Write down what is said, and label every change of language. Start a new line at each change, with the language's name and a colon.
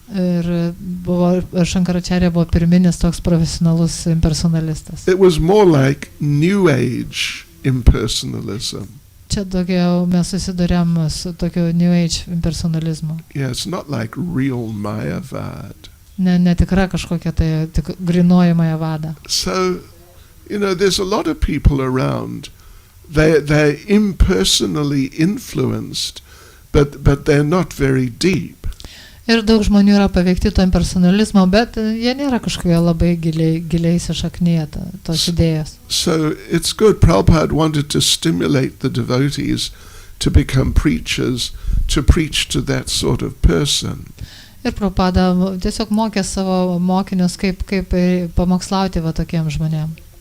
Lithuanian: Ir Shankaracharya buvo pirminis toks profesionalus impersonalistas.
English: It was more like New Age impersonalism.
Lithuanian: Čia daugiau mes susidurėm su tokiu New Age impersonalizmu.
English: Yeah, it's not like real Mayavad.
Lithuanian: Netikra kažkokia tai grinoji Mayavada.
English: So, you know, there's a lot of people around. They're impersonally influenced, but they're not very deep.
Lithuanian: Ir daug žmonių yra paveikti to impersonalizmo, bet jie nėra kažkokie labai giliai įsišaknyję tos idėjos.
English: So it's good. Prabhupada wanted to stimulate the devotees to become preachers, to preach to that sort of person.
Lithuanian: Ir Prabhupada tiesiog mokė savo mokinius, kaip pamokslauti va tokiem žmonėm.